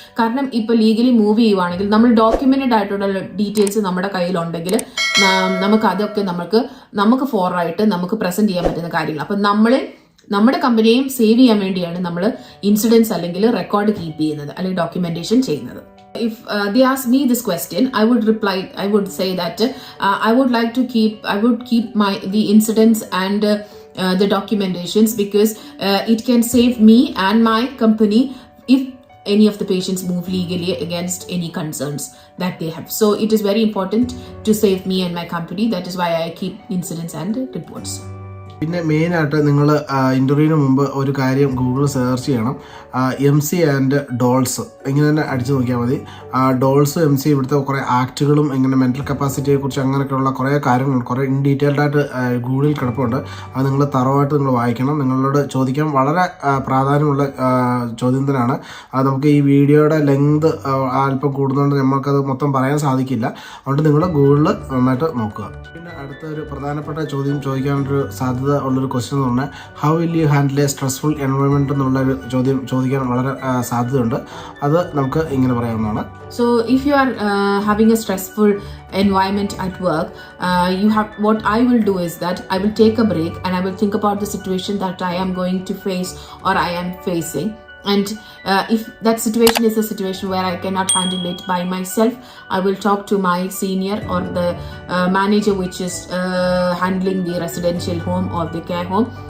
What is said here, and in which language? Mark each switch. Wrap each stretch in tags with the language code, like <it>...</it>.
<ml>കാരണം ഇപ്പൊ legally move ചെയ്യുവാണെങ്കിൽ നമ്മൾ ഡോക്യുമെന്റഡ് ആയിട്ടുള്ള ഡീറ്റെയിൽസ് നമ്മുടെ കയ്യിലുണ്ടെങ്കിൽ നമുക്ക് അതൊക്കെ നമുക്ക് ഫോറായിട്ട് നമുക്ക് പ്രസന്റ് ചെയ്യാൻ പറ്റുന്ന കാര്യങ്ങൾ. അപ്പൊ നമ്മുടെ കമ്പനിയെയും സേവ് ചെയ്യാൻ വേണ്ടിയാണ് നമ്മൾ ഇൻസിഡൻസ് അല്ലെങ്കിൽ റെക്കോർഡ് കീപ്പ് ചെയ്യുന്നത് അല്ലെങ്കിൽ ഡോക്യുമെന്റേഷൻ ചെയ്യുന്നത്.</ml> <en>If they ask me this question, I would say that I would keep the incidents and the documentations because it can save me and my company if any of the patients move legally against any concerns that they have. So it is very important to save me and my company. That is why I keep incidents and reports.</en> <ml>പിന്നെ മെയിനായിട്ട് നിങ്ങൾ ഇൻ്റർവ്യൂവിന് മുമ്പ് ഒരു കാര്യം ഗൂഗിളിൽ search ചെയ്യണം. MC and dolls ഇങ്ങനെ തന്നെ അടിച്ചു നോക്കിയാൽ മതി. ഡോൾസ് MC ഇവിടുത്തെ കുറേ ആക്റ്റുകളും ഇങ്ങനെ മെൻ്റൽ കപ്പാസിറ്റിയെ കുറിച്ച് അങ്ങനെയൊക്കെയുള്ള കുറേ കാര്യങ്ങളുണ്ട്. കുറേ ഇൻ ഡീറ്റെയിൽഡായിട്ട് ഗൂഗിളിൽ കിടപ്പുണ്ട്. അത് നിങ്ങൾ തറവായിട്ട് നിങ്ങൾ വായിക്കണം. നിങ്ങളോട് ചോദിക്കാൻ വളരെ പ്രാധാന്യമുള്ള ചോദ്യം തന്നെയാണ്. അത് നമുക്ക് ഈ വീഡിയോയുടെ ലെങ്ത് അല്പം കൂടുന്നതുകൊണ്ട് നമ്മൾക്കത് മൊത്തം പറയാൻ സാധിക്കില്ല. അതുകൊണ്ട് നിങ്ങൾ ഗൂഗിളിൽ നന്നായിട്ട് നോക്കുക. പിന്നെ അടുത്തൊരു പ്രധാനപ്പെട്ട ചോദ്യം ചോദിക്കാനൊരു സാധ്യത ഉള്ളൊരു ക്വസ്റ്റ്യൻ എന്ന് പറഞ്ഞാൽ</ml> <en>how will you handle a stressful environment</en> <ml>എന്നുള്ളൊരു ചോദ്യം ചോദിക്കാൻ വളരെ സാധ്യതയുണ്ട്. അത് നമുക്ക് ഇങ്ങനെ പറയാവുന്നതാണ്.</ml> <en>So if you are having a stressful environment at work, what I will do is that I will take a break and I will think about the situation that I am going to face or I am facing. And if that situation is a situation where I cannot handle it by myself, I will talk to my senior or the manager which is handling the residential home or the care home.</en>